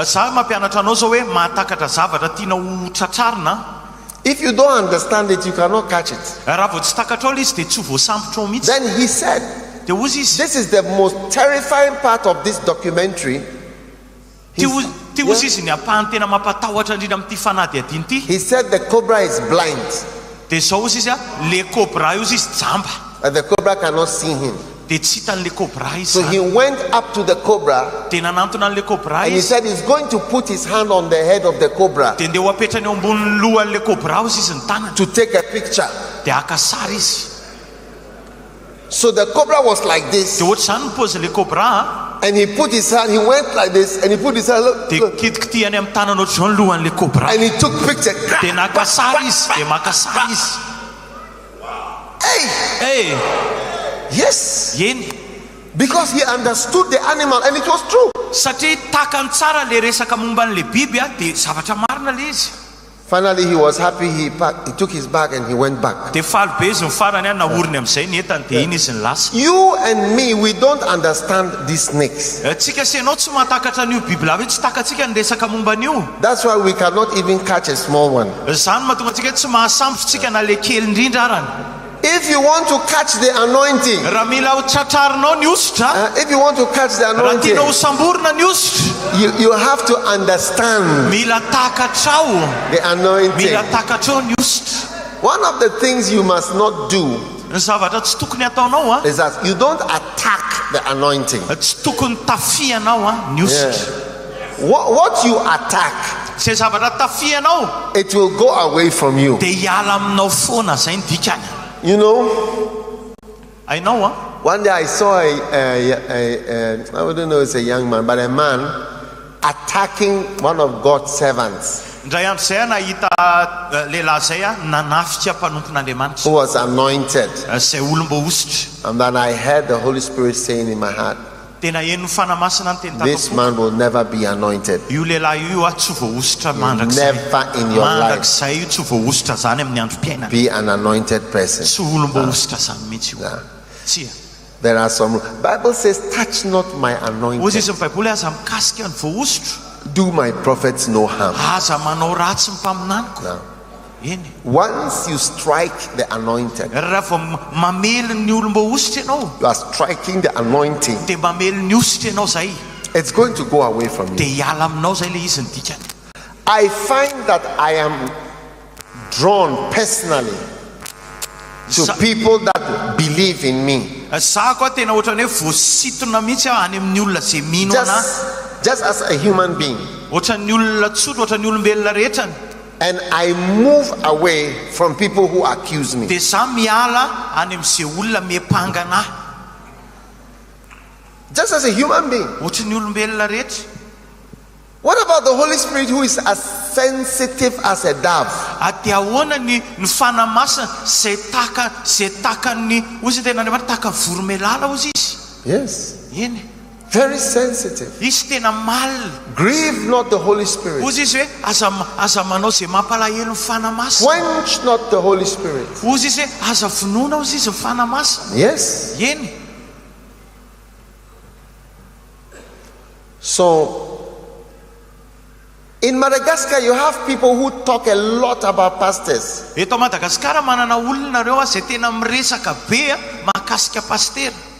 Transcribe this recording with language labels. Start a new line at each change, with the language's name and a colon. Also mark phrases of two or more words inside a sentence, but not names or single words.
English: If you don't understand it, you cannot catch it. Then he said, this is the most terrifying part of this documentary. He
Malagasy: Ity ozy izy ny apahany tena mampatahotra indrindra amin'ity fanady adiny ity.
English: He said the cobra is blind.
Malagasy: Dia zao izy le cobra io izy jamba.
English: And the cobra cannot see him.
Malagasy: Dia tsy hitan'le cobra izy.
English: So he went up to the cobra.
Malagasy: Dia nanantona an'le cobra
English: And he
Malagasy: izy.
English: said he's going to put his hand on the head of the cobra
Malagasy: Dia ndeha ho apetrany eo ambonin'ny lohan'le cobra izy ny tanany.
English: to take a picture.
Malagasy: Dia aka sary izy.
English: So the cobra was like this.
Malagasy: Dia ohatr'izany ny pozin'le cobra.
English: And he put his hand, he went like this, and he put his hand, look,
Malagasy: Dia kitikitihany amin'ny tanany ohatr'izao ny lohan'le cobra.
English: and he took picture.
Malagasy: Dia naka sary izy. Dia maka sary izy.
English: Hey, yes,
Malagasy: Eny.
English: because he understood the animal, and it was true.
Malagasy: Satria takany tsara le resaka momba an'le biby dia zavatra marina le izy.
English: Finally, he was happy. He took his bag and he went back.
Malagasy: Dia faly be izy ny farany naoriny amin'izay ny entany dia iny izy ny lasa.
English: You and me, we don't understand these snakes.
Malagasy: Tsika senao tsy mahatakatra an'io biby lava io, tsy takatsika ny resaka momba an'io.
English: That's why we cannot even catch a small one.
Malagasy: Zany mahatonga antsika tsy mahasambotritsika na le kely indrindra arany.
English: If you want to catch the anointing,
Malagasy: Raha mila ho tratrarinao ny osotra,
English: if you want to catch the
Malagasy: raha
English: anointing,
Malagasy: tianao ho samborina ny osotra,
English: you have to understand
Malagasy: mila takatrao.
English: the anointing.
Malagasy: Mila takatrao ny osotra.
English: One of the things you must not do
Malagasy: Ny zavatra tsy tokony ataonao
English: is that you don't attack the anointing.
Malagasy: tsy tokony tafianao ny osotra.
English: What you attack,
Malagasy: Zay zavatra tafianao
English: it will go away from you.
Malagasy: dia hiala aminao foana zay ny dikany.
English: You know,
Malagasy: Hainao
English: one day I saw I don't know, it's a young man, but a man attacking one of God's servants
Malagasy: Indray andro zay nahita lehilahy zay nanafika mpanompon'Andriamanitra,
English: who was anointed.
Malagasy: zay olom-bo osotra.
English: And then I heard the Holy Spirit saying in my heart,
Malagasy: Tena eno fanamasina ny teny
English: this
Malagasy: takako.
English: man will never be anointed.
Malagasy: Io lehilahy io tsy voa osotra
English: Never in your life
Malagasy: mandrakizay io tsy voa osotra zany amin'ny androm-piainana.
English: be an anointed person.
Malagasy: Tsy olom-bo osotra zany mihitsy io. Tsia.
English: There are some Bible says, touch not my
Malagasy: Ozy
English: anointed,
Malagasy: izy ny baiboly aza mikasika ny voa osotra,
English: do my prophets no harm.
Malagasy: aza manao ratsy ny mpaminaniko.
English: Now,
Malagasy: Eny.
English: once you strike the anointed,
Malagasy: Raha vao mamely ny olom-bo osotra ianao,
English: you are striking the anointing,
Malagasy: dia mamely ny osotra ianao zay,
English: it's going to go away from you.
Malagasy: dia hiala aminao zay le izy ny dikany.
English: I find that I am drawn personally to people that believe in me,
Malagasy: Za koa tena ohatrany hoe voasitona mihitsy any amin'ny olona zay mino anahy,
English: just as a human being.
Malagasy: ohatran'ny olona tsotra, ohatran'ny olombelona rehetrany.
English: And I move away from people who accuse me.
Malagasy: Dia za miala any amin'izay olona miepanga anahy,
English: Just as a human being.
Malagasy: ohatran'ny olombelona rehetra.
English: What about the Holy Spirit, who is as sensitive as a dove?
Malagasy: Dia ahoana ny fanamasina zay takany ozy tena Andriamanitra taka voromailala ozy izy.
English: Yes.
Malagasy: Eny.
English: Very sensitive.
Malagasy: Izy tena malina.
English: Grieve not the Holy Spirit.
Malagasy: Ozy izy hoe aza manao zay mampalahelo ny fanamasina.
English: Quench not the Holy Spirit.
Malagasy: Ozy izy hoe aza vonoina ozy izy ny fanamasina.
English: Yes.
Malagasy: Eny.
English: So, in Madagascar, you have people who talk a lot about pastors.
Malagasy: Eto Madagaskar manana olona reo zay tena miresaka be mahakasika pastera.